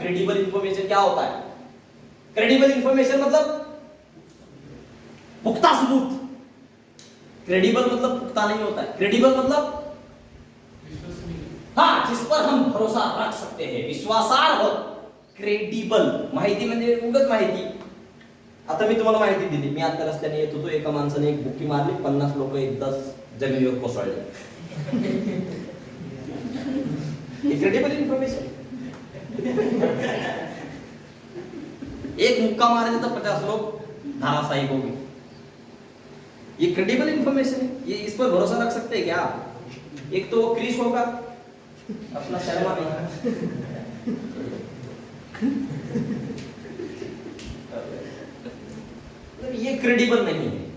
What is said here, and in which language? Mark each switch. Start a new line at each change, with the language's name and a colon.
Hindi: Credible information क्या होता है? क्रेडिबल इंफॉर्मेशन मतलब पुख्ता सबूत। क्रेडिबल मतलब पुख्ता नहीं होता है, क्रेडिबल मतलब हाँ, जिस पर हम भरोसा रख सकते हैं, विश्वासार्ह।
Marathi: क्रेडिबल माहिती म्हणजे उगाच माहिती। आता मी तुम्हाला माहिती दिली, मी आता रस्त्याने येत होतो, एका माणसाने एक बुक्की मारली, 50 लोक एकदाच जमिनीवर कोसळले।
English: Credible information.
Hindi: एक मुक्का मारने तो 50 लोग धराशायी हो गए। ये क्रेडिबल इन्फॉर्मेशन है, ये इस पर भरोसा रख सकते हैं क्या आप? एक तो वो क्रिश होगा अपना शर्मा नहीं, ये क्रेडिबल नहीं है।